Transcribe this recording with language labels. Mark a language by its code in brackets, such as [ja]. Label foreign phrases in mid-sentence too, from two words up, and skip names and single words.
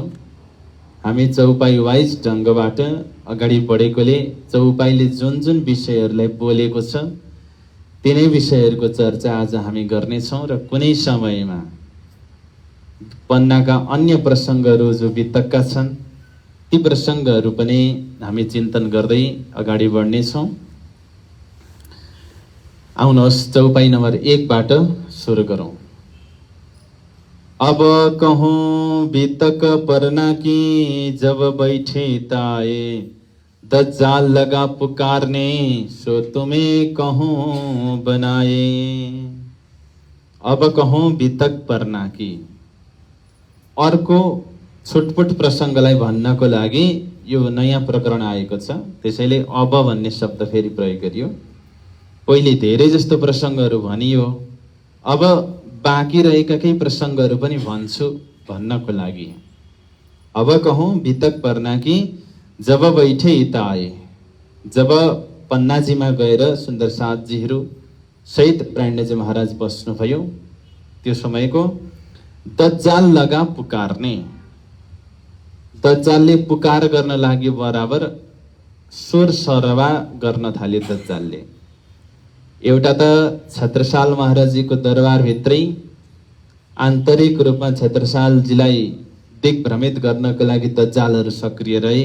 [ne] हामी चौपाई वाइज ढङ्गबाट अगाडि बढेकोले चौपाईले जुन जुन विषयहरूलाई बोलेको छ तिनै विषयहरूको चर्चा आज हामी गर्नेछौँ र कुनै समयमा पन्नाका अन्य प्रसङ्गहरू जो बीतकका छन् ती प्रसङ्गहरू पनि हामी चिन्तन गर्दै अगाडि बढ्नेछौँ। आउनुहोस् चौपाई नम्बर 1 बाट सुरु गरौँ। [hi] अब कहूँ बीतक परना की, जब बैठे ताए, दज्जाल लगा पुकारने, सो तुम्हें कहूँ बनाए। अब कहूँ बीतक परना की। [ne] अर्को छुटपुट प्रसङ्गलाई भन्नको लागि यो नयाँ प्रकरण आएको छ, त्यसैले अब भन्ने शब्द फेरि प्रयोग गरियो। पहिले धेरै जस्तो प्रसङ्गहरू भनियो, अब बाँकी रहेका केही प्रसङ्गहरू पनि भन्छु भन्नको लागि। [hi] अब कहूँ बीतक परना की, जब बैठे इता आए। [ne] जब पन्नाजीमा गएर सुन्दर साथजीहरू सहित प्राण्यजी महाराज बस्नुभयो त्यो समयको [hi] दज्जाल लगा पुकारने। [ne] दज्जालले पुकार गर्न लाग्यो, बराबर स्वर सरवा गर्न थाल्यो दज्जालले। एउटा त छत्रसाल महाराजजीको दरबारभित्रै आन्तरिक रूपमा छत्रसालजीलाई दिग्भ्रमित गर्नको लागि दज्जालहरू सक्रिय रहे।